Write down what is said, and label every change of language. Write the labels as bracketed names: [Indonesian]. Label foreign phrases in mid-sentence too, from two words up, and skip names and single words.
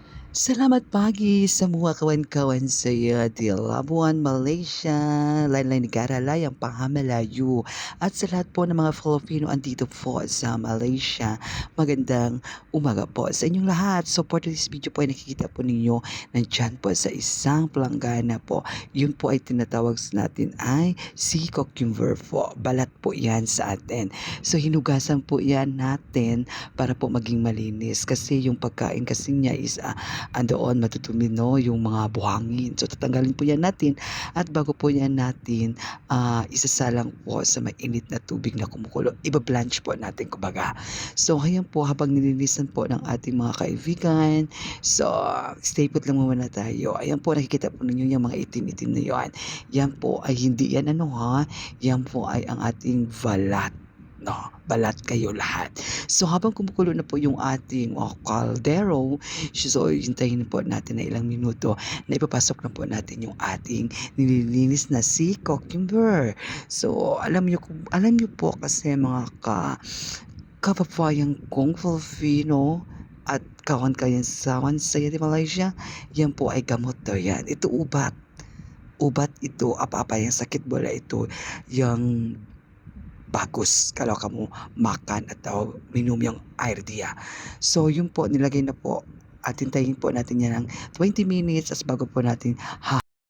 [Malay] Selamat pagi semua kawan-kawan saya di Labuan, Malaysia, lain-lain negara lah yang faham Melayu [Filipino] at sa lahat po ng mga Filipino andito po sa Malaysia. Magandang umaga po sa inyong lahat. So [English] for this video [Filipino] po ay nakikita po ninyo nandyan po sa isang planggana po. Yun po ay tinatawag natin ay [English] sea cucumber [Filipino] po. Balat po yan sa atin. So hinugasan po yan natin para po maging malinis kasi yung pagkain kasi niya is andoon matutumi no yung mga buhangin. So tatanggalin po yan natin at bago po yan natin isasalang po sa mainit na tubig na kumukulo. Iba-blanch po natin kumbaga. So ayan po habang nilinisan po ng ating mga kaibigan. [English] So stay put [Filipino] lang muna tayo. Ayan po nakikita po ninyo yung mga itim-itim na yan. Yan po ay hindi yan ano ha. Yan po ay ang ating balat. No, balat kayo lahat. So habang kumukulo na po yung ating kaldero, so hintayin po natin na ilang minuto na ipapasok na po natin yung ating nililinis na [English] sea cucumber. [Filipino] So alam niyo po kasi mga kapapayan kong Filipino at [Malay] kawan-kayan saya di Malaysia, [Filipino] yan po ay gamot daw yan. [Malay] Ito ubat. Ubat ito, apa-apa yung sakit bola ito, yung bagus kalau kamu makan atau minum yang air dia. [Filipino] So yun po, nilagay na po at hintayin po natin yan ng 20 minutes as bago po natin